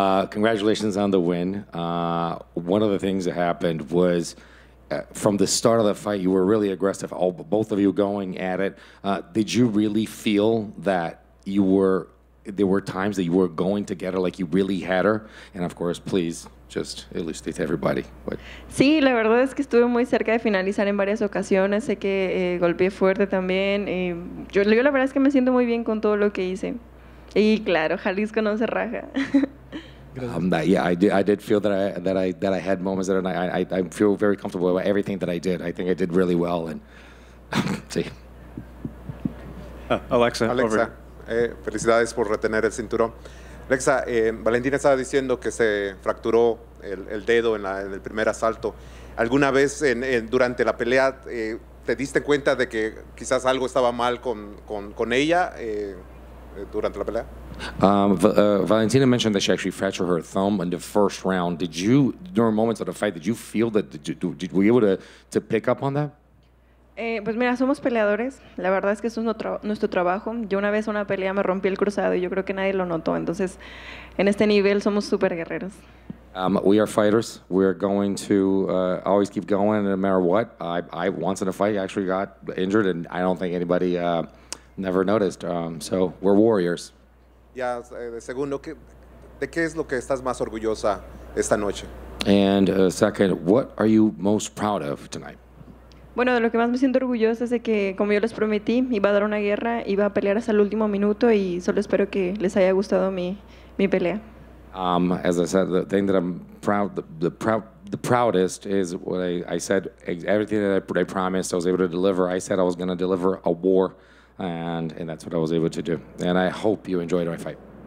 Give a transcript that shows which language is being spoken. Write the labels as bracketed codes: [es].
[en] Congratulations on the win. One of the things that happened was from the start of the fight, you were really aggressive. Both of you going at it. Did you really feel that there were times that you were going to get her, like you really had her? And of course, please just elucidate to everybody. [es] Sí, la verdad es que estuve muy cerca de finalizar en varias ocasiones. Sé que golpeé fuerte también. Yo la verdad es que me siento muy bien con todo lo que hice. Y claro, Jalisco no se raja. [en] Yeah, I did feel that I had moments that I feel very comfortable about everything that I did. I think I did really well. And sí. [es] Alexa, felicidades por retener el cinturón. Alexa, Valentina estaba diciendo que se fracturó el dedo en el primer asalto. ¿Alguna vez durante la pelea te diste cuenta de que quizás algo estaba mal con ella durante la pelea? [en] Valentina mentioned that she actually fractured her thumb in the first round. Did you, during moments of the fight, did you feel that, were you able to pick up on that? [es] Pues mira, somos peleadores. La verdad es que eso es nuestro trabajo. Yo una vez una pelea me rompí el cruzado y yo creo que nadie lo notó. Entonces, en este nivel somos súper guerreros. [en] We are fighters. We're going to always keep going no matter what. I once in a fight actually got injured, and I don't think anybody never noticed. So we're warriors. [es] Ya, segundo, ¿de qué es lo que estás más orgullosa esta noche? [en] And second, what are you most proud of tonight? [es] Bueno, de lo que más me siento orgullosa es de que, como yo les prometí, iba a dar una guerra, iba a pelear hasta el último minuto y solo espero que les haya gustado mi pelea. [en] As I said, the thing that I'm proud, the proudest is what I said. Everything that I promised, I was able to deliver. I said I was going to deliver a war, and that's what I was able to do. And I hope you enjoyed my fight.